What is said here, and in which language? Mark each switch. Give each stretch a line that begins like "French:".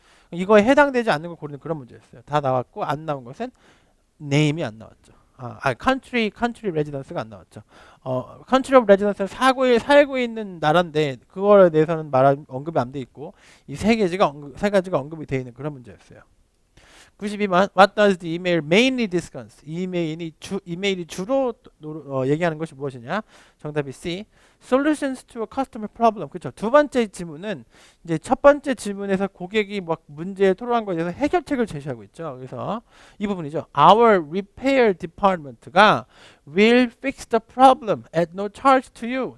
Korean: 이거에 해당되지 않는 걸 고르는 그런 문제였어요. 다 나왔고 안 나온 것은 name이 안 나왔죠. country residence가 안 나왔죠. country of residence는 살고 있는 나라인데 그거에 대해서는 언급이 안 돼 있고 이 세 가지가 언급이 되어 있는 그런 문제였어요.
English: 92번 What does the email mainly discuss?
Korean: 이메일이 주로 얘기하는 것이 무엇이냐? 정답이 C.
English: Solutions to a customer problem.
Korean: 그렇죠. 두 번째 지문은 이제 첫 번째 지문에서 고객이 막 문제에 토로한 것에 대해서 해결책을 제시하고 있죠. 그래서 이 부분이죠.
English: Our repair department가 will fix the problem at no charge to you.